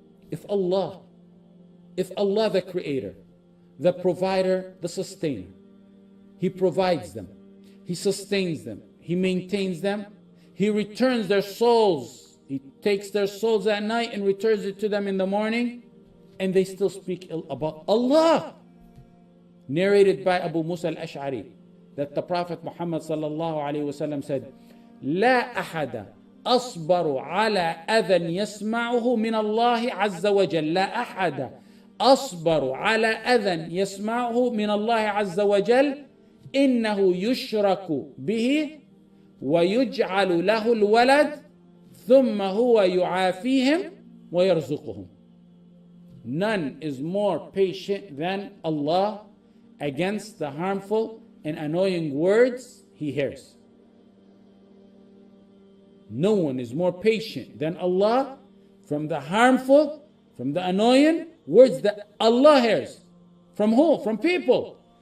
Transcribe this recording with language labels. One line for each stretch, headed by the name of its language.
English: If Allah the creator, the provider, the sustainer, he provides them, he sustains them, he maintains them, he returns their souls, he takes their souls at night and returns it to them in the morning, and they still speak ill about Allah. Narrated by Abu Musā al-Ash'ari, that the Prophet Muhammad sallallahu alaihi wasallam said,
Arabic: لا أحد أصبر على أذى يسمعه من الله عز وجل. لا أحد أصبر على أذى يسمعه من الله عز وجل إنه يشرك به ويجعل له الولد ثم هو يعافيهم ويرزقهم.
English: None is more patient than Allah against the harmful and annoying words he hears. No one is more patient than Allah from the harmful, from the annoying words that Allah hears. From who? From people.